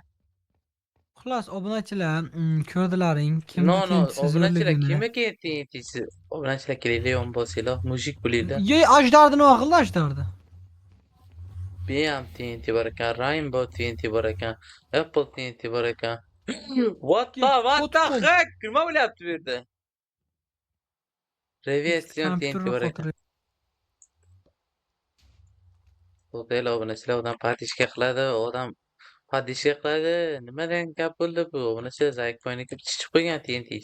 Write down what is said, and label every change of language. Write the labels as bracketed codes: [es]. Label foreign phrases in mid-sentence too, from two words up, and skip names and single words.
[uz] Xullas, obunachilar, ko'rdilaring, No, kimniki obunachilar intizorligini. kimga TNT'si? Obunachilar kelinglar, yon bosinglar, mujik bo'linglar. Ye, ajdardi nima qildi ajdardi? Bam TNT bor ekan, Rainbow TNT bor ekan, Apple TNT bor ekan. [en] What the heck? [uz] Nima bo'lyapti bu yerda? Reversion TNT bor ekan. Hotel obunachilar odam padishka qiladi, odam padishka qiladi. Nimadan gap bo'ldi bu? Obunachilar Zaykboyniki chiqib qo'ygan TNT.